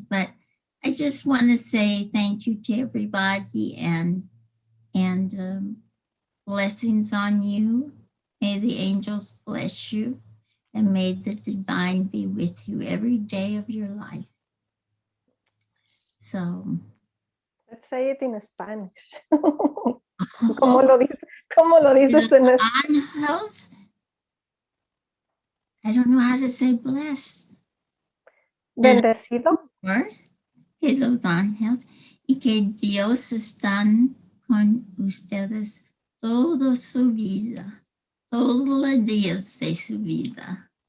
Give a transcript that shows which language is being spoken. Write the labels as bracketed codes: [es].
[en] But I just want to say thank you to everybody and blessings on you. May the angels bless you and may the divine be with you every day of your life. So, let's say it in Spanish. [es] ¿Cómo lo dices en español? [en] Angels, I don't know how to say blessed. [es] Bendecido. Que los ángeles y que Dios están con ustedes toda su vida, todos los días de su vida.